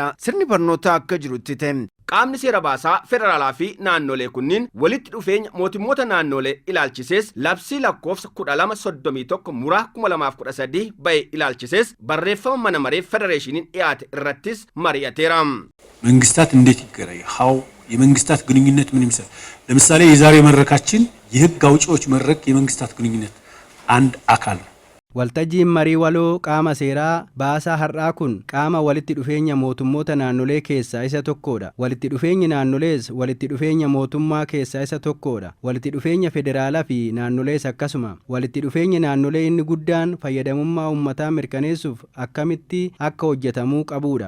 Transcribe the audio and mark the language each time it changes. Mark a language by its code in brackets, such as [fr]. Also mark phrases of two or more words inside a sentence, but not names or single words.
[om] Sirni barnootaa akka jirutti ta'e. Qaamni seera baasaa federaalaa fi naannolee kunniin walitti dhufeenya mootummoota naannolee ilaalchisees labsii lakkoofsa 1231 muraa 2013 ba'e ilaalchisees barreeffama mana maree federeeshiniin dhiyaate irrattis mari'ateera. [am] መንግስታት እንዴት ይገናኝ ሀው የመንግስታት ግንኙነት ምን ይመስላል? ለምሳሌ የዛሬ መድረካችን የህግ አውጪዎች መድረክ የመንግስታት ግንኙነት አንድ አካል ነው። [om] Waltajjiin marii waloo qaama seeraa baasaa har'aa kun qaama walitti dhufeenya mootummoota naannolee keessaa isa tokkodha. Walitti dhufeenyi naannolees walitti dhufeenya mootummaa keessaa isa tokkodha. Walitti dhufeenya federaalaa fi naannolees akkasuma. Walitti dhufeenyi naannolee inni guddaan fayyadamummaa uummataa mirkaneessuuf akkamitti akka hojjetamuu qabudha.